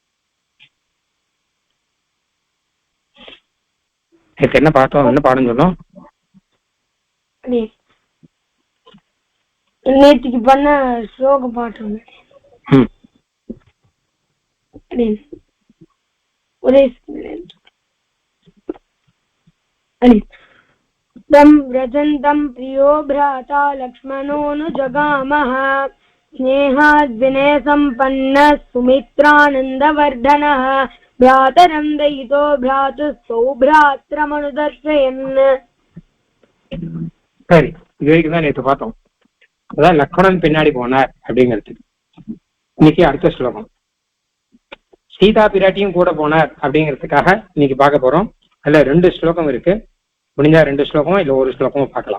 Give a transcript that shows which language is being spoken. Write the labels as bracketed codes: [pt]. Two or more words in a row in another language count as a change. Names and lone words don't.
[ta] நேற்று என்ன பார்த்தோம், என்ன பாடம் சொன்னோம்? நேற்றுக்கு பண்ண ஸ்லோக பாட்டு ஒரே [sa] व्रजन्तं प्रियो भ्राता लक्ष्मणोऽनु जगामः स्नेहाद्विनय सम्पन्नः सुमित्रानन्दवर्धनः भ्रातरं दयितो भ्रातुस्तौ भ्रात्रमनुदर्शयन्. [ta] சரி, இது வரைக்கும் தான் நேற்று பார்த்தோம். அதான் லக்ஷ்மணன் பின்னாடி போனார் அப்படிங்கிறது. இன்னைக்கு அடுத்த ஸ்லோகம் சீதா பிராட்டியும் கூட போனார் அப்படிங்கிறதுக்காக இன்னைக்கு பார்க்க போறோம். அதுல 2 ஸ்லோகம் இருக்கு. முடிஞ்சா 2 ஸ்லோகமும் இல்ல 1 ஸ்லோகமும் பார்க்கலாம்.